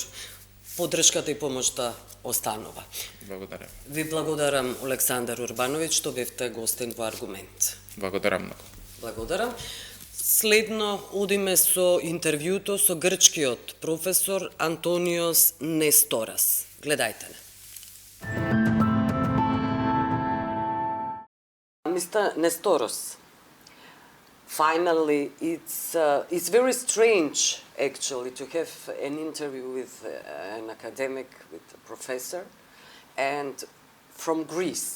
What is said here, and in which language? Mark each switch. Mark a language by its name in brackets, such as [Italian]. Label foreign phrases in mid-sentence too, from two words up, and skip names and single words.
[Macedonian] Поддршката и помошта останува. Благодарам. Ви благодарам, Александар Урбановиќ, што бевте гостин во Аргумент. Благодарам многу. Благодарам. Следно одиме со интервјуто со грчкиот професор Антониос Несторас. Гледајте не. [English] Mr. Nestoros, finally, it's very strange actually to have an interview with an academic, with a professor, and from Greece.